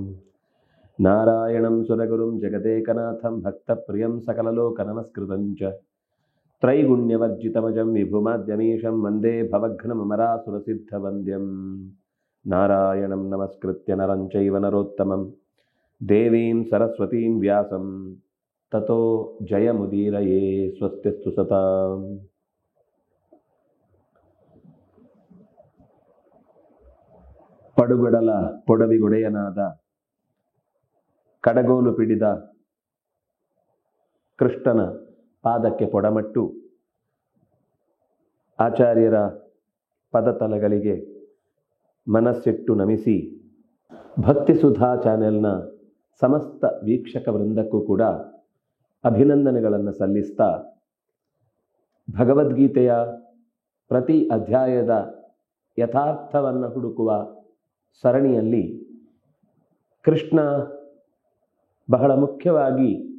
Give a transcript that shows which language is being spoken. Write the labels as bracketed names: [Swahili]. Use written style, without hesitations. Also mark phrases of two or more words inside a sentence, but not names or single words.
[Sanskrit] ನಾರಾಯಣಂ ಸುರಗುರುಂ ಜಗದೇಕನಾಥಂ ಭಕ್ತಪ್ರಿಯಂ ಸಕಲಲೋಕನಮಸ್ಕೃತಂ ಚ ತ್ರೈಗುಣ್ಯವರ್ಜಿತಮಜಂ ವಿಭುಮಾದ್ಯಮೀಶಂ ವಂದೇ ಭವಘ್ನಮರಾಸುರಸಿದ್ಧವಂದ್ಯಂ. ನಾರಾಯಣಂ ನಮಸ್ಕೃತ್ಯ ನರಂ ಚೈವ ನರೋತ್ತಮಂ ದೇವೀಂ ಸರಸ್ವತೀಂ ವ್ಯಾಸಂ ತತೋ ಜಯಮುದೀರಯೇ. ಸ್ವಸ್ತಿಸ್ತು ಸತಾಂ. [Kannada] ಪಡುಗಡಲ ಪೊಡವಿಗೊಡೆಯನಾದ ಕಡಗೋಲು ಪಿಡಿದ ಕೃಷ್ಣನ ಪಾದಕ್ಕೆ ಪೊಡಮಟ್ಟು ಆಚಾರ್ಯರ ಪದತಲಗಳಿಗೆ ಮನಸ್ಸಿಟ್ಟು ನಮಿಸಿ ಭಕ್ತಿ ಸುಧಾ ಚಾನೆಲ್ನ ಸಮಸ್ತ ವೀಕ್ಷಕ ವೃಂದಕ್ಕೂ ಕೂಡ ಅಭಿನಂದನೆಗಳನ್ನು ಸಲ್ಲಿಸ್ತಾ, ಭಗವದ್ಗೀತೆಯ ಪ್ರತಿ ಅಧ್ಯಾಯದ ಯಥಾರ್ಥವನ್ನು ಹುಡುಕುವ ಸರಣಿಯಲ್ಲಿ ಕೃಷ್ಣ ಬಹಳ ಮುಖ್ಯವಾಗಿ